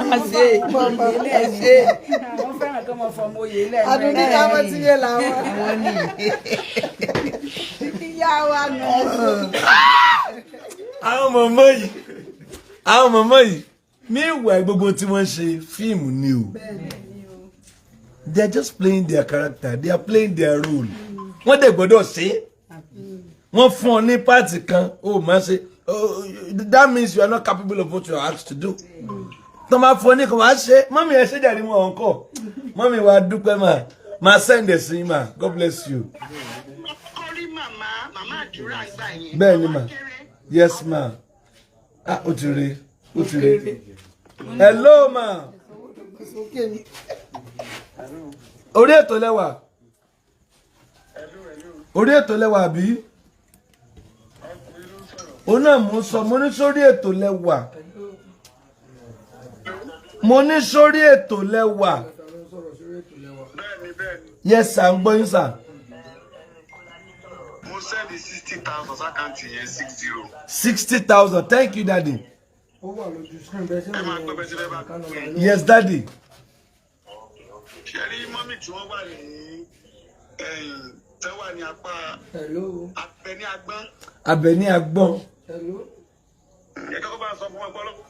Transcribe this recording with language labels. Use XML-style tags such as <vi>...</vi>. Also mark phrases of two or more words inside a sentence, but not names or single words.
<yo>máa ṣe ẹ ṣe. Àwọn fẹ́ràn kí wọ́n fọmọ oyè lẹ́nu. Àdùnní káwọn ti yé làwọn. wọ́n ní. Ìyá wa nù. àwọn mọ̀mọ́ yìí meanwhile gbogbo tí wọ́n ṣe fíìmù ni o.</yo> <en>They are just playing their character. They are playing their role.</en> <yo>Wọ́n dẹ̀ gbọ́dọ̀ ṣe. Wọ́n fún ọ ní pàtì kan. Oh, máa ṣe.</yo> <en>That means you are not capable of what you are asked to do.</en> <yo>Tó máa fún ọ ní kan wá ṣe. Mọ́mí ẹ ṣe jàre wọn ọ̀nkọ́. Mọ́mí wa dúpẹ́ mà. Máa send ẹ̀ sí mà.</yo> <en>God bless you.</en> <yo>Orí màmá àdúrà gbà yẹn. Bẹ́ẹ̀ ni mà.</yo> <en>Yes ma.</en> <yo>Ah, ó ti rí. Ó ti rí.</yo> <en>Hello ma.</en> <yo>Orí ètò lẹ́wà. Orí ètò lẹ́wà àbí? Òun náà mo sọ, mo ní sórí ètò lẹ́wà. Mo ní sórí ètò lẹ́wà.</yo> <en>Yes sir,</en> <yo>ń gbọ́ yín sir. Mo send 60,000 sákàǹtì yẹn 60. 60,000,</yo> <en>thank you daddy.</en> <yo>Ẹ máa gbọ́ bẹ́ẹ̀ tí bẹ́ẹ̀ bá gbé.</yo> <en>Yes daddy.</en> <yo>Ṣé rí mọ́mì tí wọ́n wà ní tẹ́wà ní apá Abẹ́ní Agbọ́n? Abẹ́ní Agbọ́n. Ẹ kọ́kọ́ bá sọ fún wọn pé</yo>